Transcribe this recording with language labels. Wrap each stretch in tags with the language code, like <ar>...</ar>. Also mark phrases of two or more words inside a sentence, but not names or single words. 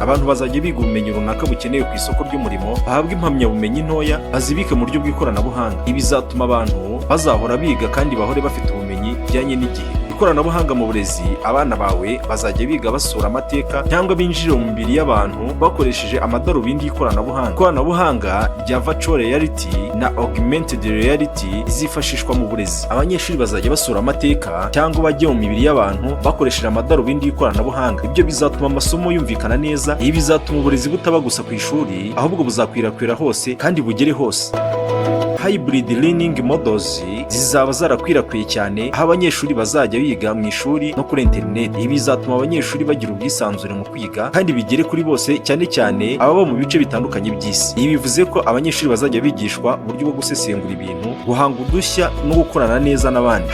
<rw>Abantu bazajya biga ubumenyi runaka bukenewe ku isoko ry'umurimo, bahabwa impamyabumenyi ntoya bazibike mu buryo bw'ikoranabuhanga. Ibi bizatuma abantu bazahora biga kandi bahore bafite ubumenyi bijyanye n'igihe. Ikoranabuhanga mu burezi, abana bawe bazajya biga basura amateka cyangwa binjira mu mibiri y'abantu bakoresheje amadarubindi y'ikoranabuhanga. Ikoranabuhanga rya</rw> <en>virtual reality</en> <rw>na</rw> <en>augmented reality</en> <rw>izifashishwa mu burezi. Abanyeshuri bazajya basura amateka cyangwa bajya mu mibiri y'abantu bakoresheje amadarubindi y'ikoranabuhanga. Ibyo bizatuma amasomo yumvikana neza. Ibi bizatuma uburezi butaba gusa ku ishuri, ahubwo buzakwirakwira hose kandi bugere hose.</rw> <en>hybrid learning models</en> <rw>zizaba zarakwirakwiye cyane, aho abanyeshuri bazajya biga mu ishuri no kuri internet. Ibi bizatuma abanyeshuri bagira ubwisanzure mu kwiga kandi bigere kuri bose, cyane cyane ababa mu bice bitandukanye by'isi. Ibi bivuze ko abanyeshuri bazajya bigishwa uburyo bwo gusesengura ibintu, guhanga udushya no gukorana neza n'abandi.</rw>